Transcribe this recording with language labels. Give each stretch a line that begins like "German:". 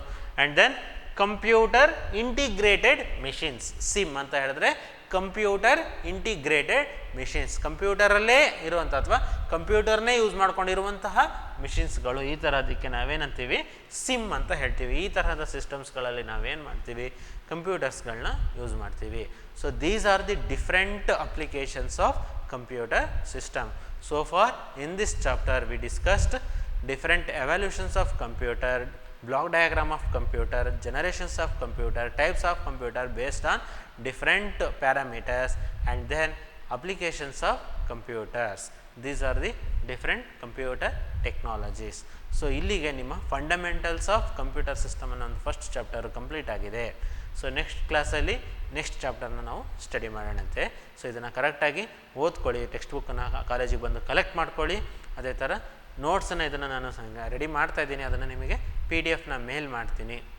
English: and then computer integrated machines,
Kannada: SIM ಅಂತ ಹೇಳಿದ್ರೆ computer integrated machines, ಕಂಪ್ಯೂಟರಲ್ಲೇ ಇರುವಂಥ ಅಥವಾ ಕಂಪ್ಯೂಟರ್ನೇ ಯೂಸ್ ಮಾಡ್ಕೊಂಡಿರುವಂತಹ ಮಿಷಿನ್ಸ್ಗಳು. ಈ ಥರದಕ್ಕೆ ನಾವೇನಂತೀವಿ? SIM ಅಂತ ಹೇಳ್ತೀವಿ. ಈ ತರಹದ ಸಿಸ್ಟಮ್ಸ್ಗಳಲ್ಲಿ ನಾವೇನು ಮಾಡ್ತೀವಿ? ಕಂಪ್ಯೂಟರ್ಸ್ಗಳನ್ನ ಯೂಸ್ ಮಾಡ್ತೀವಿ.
English: So these are the different applications of computer system. So far in this chapter we discussed different evolutions of computer, block diagram of computer, generations of computer, types of computer based on different parameters, and then applications of computers. These are the different computer technologies.
Kannada: So ಇಲ್ಲಿಗೆ ನಿಮ್ಮ fundamentals of computer system ಅನ್ನೋ ಒಂದು first chapter complete ಆಗಿದೆ. So next ಕ್ಲಾಸಲ್ಲಿ next ಚಾಪ್ಟರ್ನ ನಾವು study ಮಾಡೋಣಂತೆ. So ಇದನ್ನು ಕರೆಕ್ಟಾಗಿ ಓದ್ಕೊಳ್ಳಿ, ಟೆಕ್ಸ್ಟ್ ಬುಕ್ಕನ್ನು ಕಾಲೇಜಿಗೆ ಬಂದು ಕಲೆಕ್ಟ್ ಮಾಡ್ಕೊಳ್ಳಿ. ಅದೇ ಥರ ನೋಟ್ಸನ್ನು ಇದನ್ನು ನಾನು ರೆಡಿ ಮಾಡ್ತಾಯಿದ್ದೀನಿ, ಅದನ್ನು ನಿಮಗೆ PDF ಮೇಲ್ ಮಾಡ್ತೀನಿ.